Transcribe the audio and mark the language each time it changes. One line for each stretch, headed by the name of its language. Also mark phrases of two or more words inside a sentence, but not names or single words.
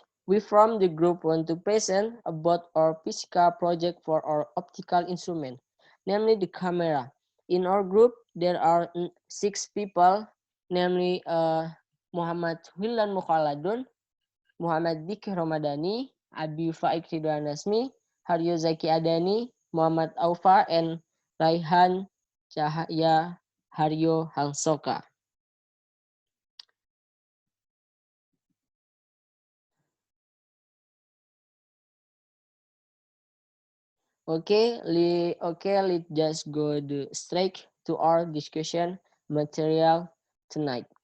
English: We from the group want to present about our Fisika project for our optical instrument, namely the camera. In our group, there are 6 people, namely Muhammad Willan Mukholadun, Muhammad diky ramadhani, abiyyufaiq anasmy, haryo dzaki adani, Muhammad aufa, and raihan, cahaya, haryo, hangsoka. Okay, let's just go straight to our discussion material tonight.